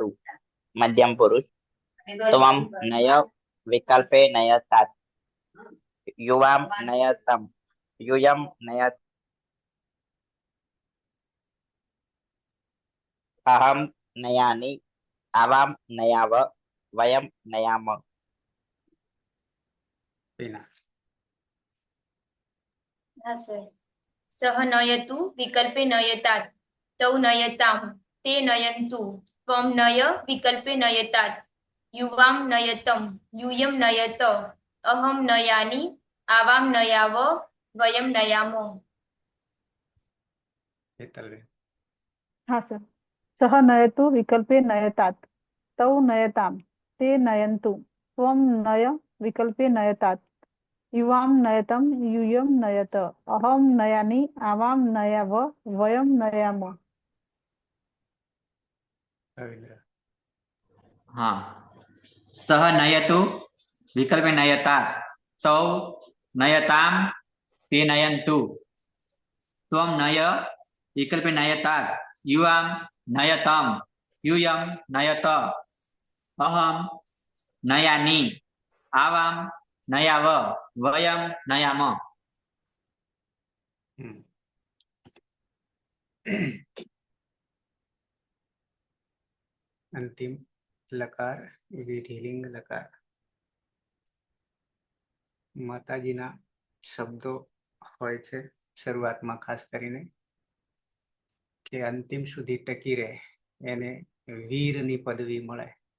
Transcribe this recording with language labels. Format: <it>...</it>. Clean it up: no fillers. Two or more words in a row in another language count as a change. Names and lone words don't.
<sa>મધ્યમ પુરુષ ત્વમ નય વિકલ્પે નયતાત યુવામ નયતમ યુયમ નયત અહમ નયાની આવામ નયાવ વયમ નયામ. ટીના.</sa> <gu>હા સર.</gu> <sa>સહ નયતુ વિકલ્પે નયતાत् તૌ નયતામ તે નયन्तુ ત્વમ નય વિકલ્પે નયતાत् યુવામ નયતમ यूयम नयत अहम नयानि आवाम नयाव वयम नयामो. હેતલબેન.</sa> <gu>હા સર.</gu> <sa>સહ નયતુ વિકલ્પે નયતાत् તૌ નયતામ તે નયन्तુ ત્વમ નય વિકલ્પે નયતાत् યુવામ નયતમ यूयम नयत अहम नयानि आवाम नयाव वयम नयाम. રવિન્દ્ર. હા. સહ નયતુ વિકલ્પે નયતા તૌ નયતામ તે નયંતુ ત્વમ નય વિકલ્પે નયતા યુવામ નયતમ यूयम नयत अहम नयानि आवाम नयाव वयम नयाम.</sa> <gu>હમ. અંતિમ લકાર વિધિલિંગ લકાર. માતાજીના શબ્દો હોય છે શરૂઆતમાં, ખાસ કરીને કે અંતિમ સુધી ટકી રહે એને વીરની પદવી મળે.</gu>